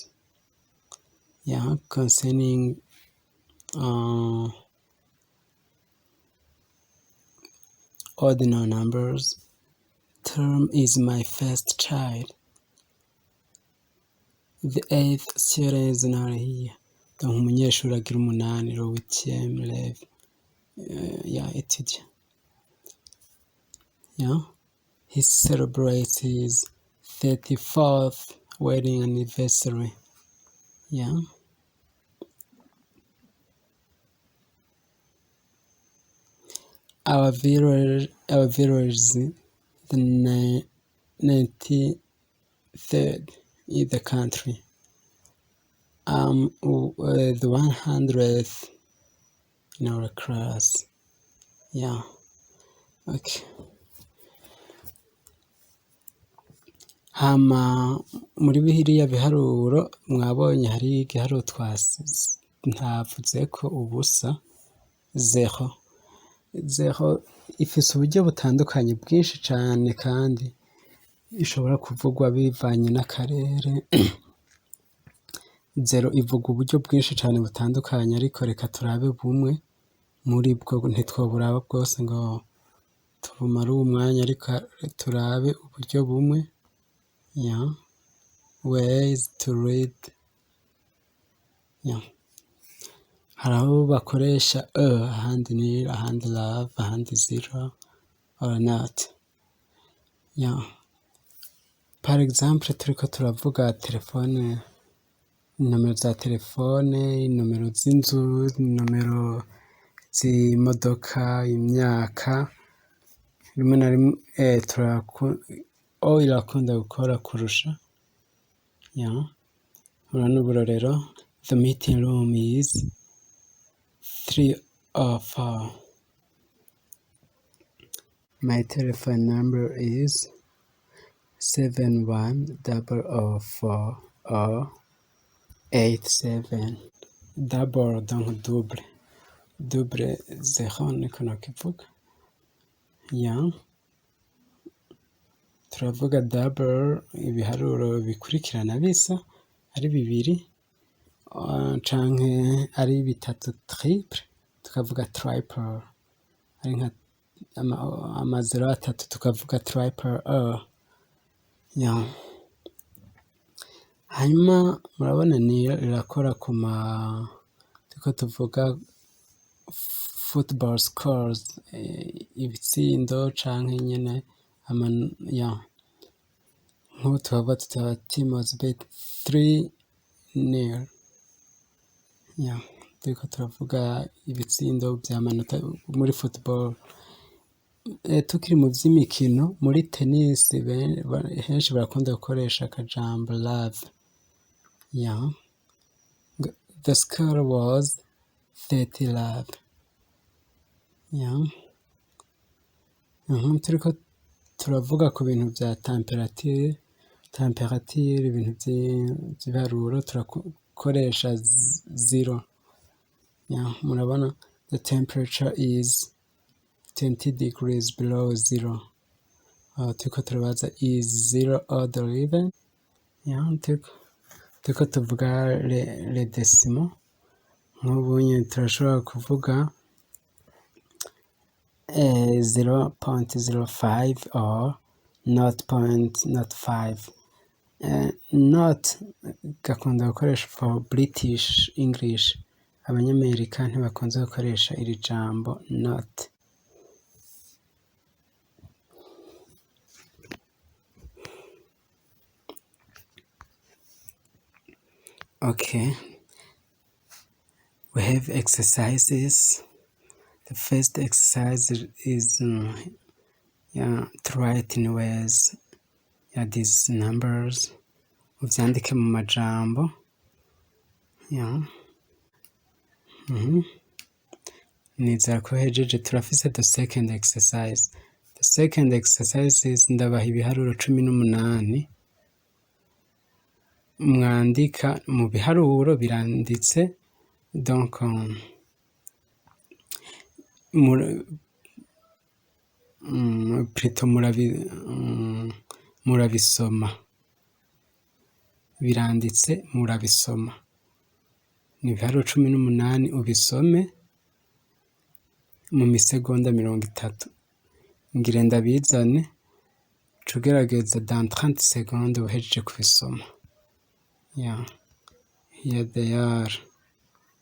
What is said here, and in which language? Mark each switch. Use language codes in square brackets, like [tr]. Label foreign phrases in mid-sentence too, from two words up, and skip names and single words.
[en] Yeah, concerning ordinal numbers. Term is my first child. The 8th student is not here. [fr] donc [rn] umunyeshuri agira [fr] 8 le 8e élève étudiant. [en] He celebrates his 34th wedding anniversary. Our village is the 93rd in the country. The 100th in our class. Okay. [rn] Hama muri biriya biharuro mwabonye hari igiharuro ntavuze ko ubusa zero ifise uburyo butandukanye bwinshi cyane kandi ishobora kuvugwa bivanye n'akarere. Zero ivuga uburyo bwinshi cyane butandukanye, ariko reka turabe bumwe muri bwo, ntitwoburaba bwose ngo tubumare umwanya, ariko turabe uburyo bumwe. [en] Ways to read. [rn] Hari aho bakoresha ahandi nil, ahandi love, ahandi [en] zero or not. [fr] Par exemple [rn] turiko turavuga telefone, inomero za telefone, inomero z'inzu, inomero z'imodoka, imyaka, rimwe na rimwe irakunda gukora kurusha. Urabona uburorero, [en] the meeting room is 304. My telephone number is 7100487. [rn] Double donc [en] double zero [rn] niko nakivuga. Turavuga double ibiharuro bikurikirana bisa ari bibiri, canke ari bitatu triple tukavuga triple, ari nka amazero atatu tukavuga triple. Hanyuma murabona ni irakora turiko tuvuga [en] football scores, [rn] ibitsindo canke nyene nk'ubu tukavuga tutaba [en] team was beat 3-0. [rn] Turiko turavuga ibitsindo vy'amanota muri football. Tukiri mu vy'imikino, muri tennis henshi barakunda gukoresha akajambo love. [en] The score was 30-love. [rn] Turiko turavuga ku bintu vya temperature, ibintu vy'ibiharuro turakoresha zero. [en] Murabona the temperature is 20 degrees below zero. [rn] Turiko turabaza [en] is zero odd or even. [rn] Turiko tuvuga [fr] le decimo, [rn] nk'ubunye turashobora kuvuga 0.05 or 0.05. [en] Not [rn] gakunda gukoresha [en] for British English, [rn] abanyamerika ntibakunze gukoresha iri jambo not. [en] Okay, we have exercises. The first exercise is to write in words these numbers, [rn] uvyandike mu majambo. Nizera ko hejeje. Turafise [en] the second exercise. The second exercise is [rn] ndabaha ibiharuro 18 mwandika mu biharuro biranditse, [fr] donc plutôt [rn] murabisoma, biranditse murabisoma. Ni ibiharuro 18 ubisome mu misegonda 30. Ngire ndabizane cugerageza [fr] dans 30 secondes [rn] uhejeje kubisoma. [en] Here they are.